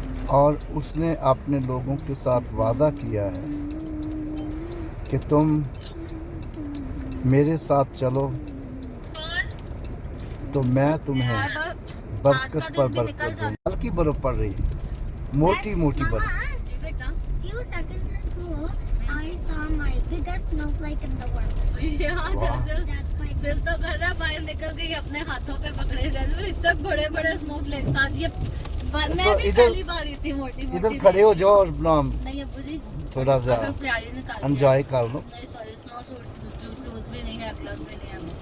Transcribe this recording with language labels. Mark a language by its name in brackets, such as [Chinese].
[Hindi] और उसने अपने लोगों के साथ वादा किया है कि तुम मेरे साथ चलो तो मैं तुम्हें बरकत पर बरकत दूंगा। हल्की बर्फ पड़ रही है, मोटी मोटी बर्फ। जी बेटा, [English] Few seconds ago, I saw my biggest snowflake in the world. [Hindi] यहाँ वाह। चल [English] That's like [Hindi] दिल तो कर रहा है बाहर निकल के अपने हाथों पे पकड़े जाए। इतने बड़े बड़े स्नोफ्लेक्स आज ये मैं भी इधर- पहली बार थी मोटी मोटी। इधर खड़े हो जाओ और नहीं अब्बू जी, थोड़ा सा अगर प्यारी निकाल एंजॉय कर लो। नहीं सॉरी, स्नो शूज भी नहीं है, ग्लव्स भी नहीं है।